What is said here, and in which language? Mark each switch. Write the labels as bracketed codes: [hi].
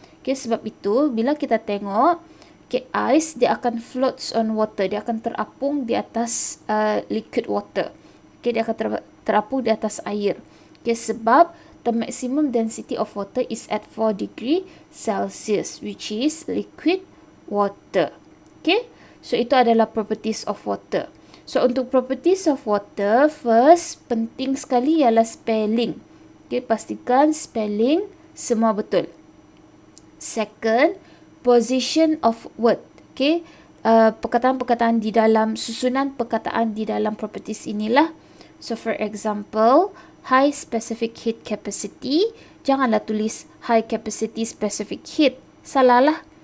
[ms] Okay, sebab itu bila kita tengok, okay, ice dia akan [en] floats on water, [ms] dia akan terapung di atas liquid water. Okay, dia akan terapung di atas air. [en] Okay, sebab the maximum density of water is at 4 degree Celsius, which is liquid water. Okay, so [ms] itu adalah [en] properties of water. So untuk properties of water, first [ms] penting sekali ialah [en] spelling. [ms] Okay, pastikan spelling semua betul. [en] Second, position of word. [ms] Okay, perkataan-perkataan di dalam, susunan perkataan di dalam properties inilah. [en] So for example, high specific heat capacity, [ms] janganlah tulis [en] high capacity specific heat. [ms] Salah lah.